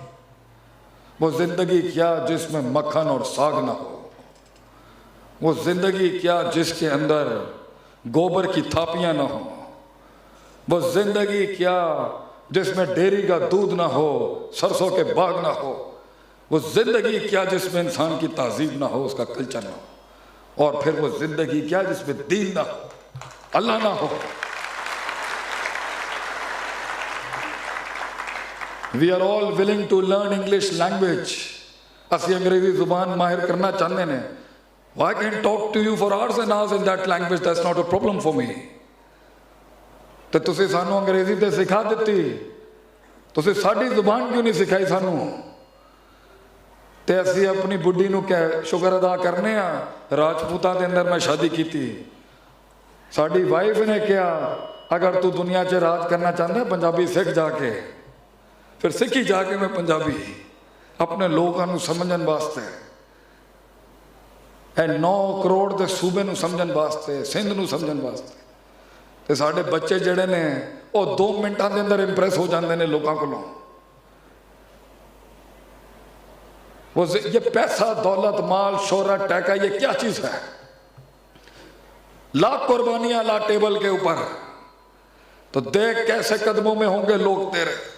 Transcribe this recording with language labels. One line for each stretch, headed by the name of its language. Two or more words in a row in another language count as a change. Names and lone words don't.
Urdu: وہ زندگی کیا جس میں مکھن اور ساگ نہ ہو، وہ زندگی کیا جس کے اندر گوبر کی تھاپیاں نہ ہوں، وہ زندگی کیا جس میں ڈیری کا دودھ نہ ہو، سرسوں کے باغ نہ ہو، وہ زندگی کیا جس میں انسان کی تہذیب نہ ہو، اس کا کلچر نہ ہو، اور پھر وہ زندگی کیا جس میں دین نہ ہو، اللہ نہ ہو۔
English: We are all willing to learn English language۔
Punjabi: اسی انگریزی زبان ماہر کرنا چاہنے نے۔
English: I can talk to you for hours and hours in that language, that's not a problem for me۔
Punjabi: تو تسی سانو انگریزی تے سکھا دیتی، تسی ساڑی زبان کیوں نہیں سکھائی سانو؟ تے اسی اپنی بڈی نو شکر ادا کرنے ہیں، راجپوتاں دے اندر میں شادی کی تھی، ساڑی وائف نے کیا اگر تو دنیا چے راج کرنا چاہتا ہے پنجابی سکھ جا کے، پھر سکھی جا کے میں پنجابی اپنے لوگوں نو سمجھن واسطے، 9 کروڑ دے صوبے نو سمجھن واسطے، سندھ نو سمجھن واسطے۔ تے ساڑے بچے جڑے نے اور 2 منٹਾਂ دے اندر امپریس ہو جاندے نے لوگاں کو.
Urdu: یہ پیسہ، دولت، مال، شہرت، ٹیکا، یہ کیا چیز ہے؟ لاکھ قربانیاں لا ٹیبل کے اوپر، تو دیکھ کیسے قدموں میں ہوں گے لوگ تیرے.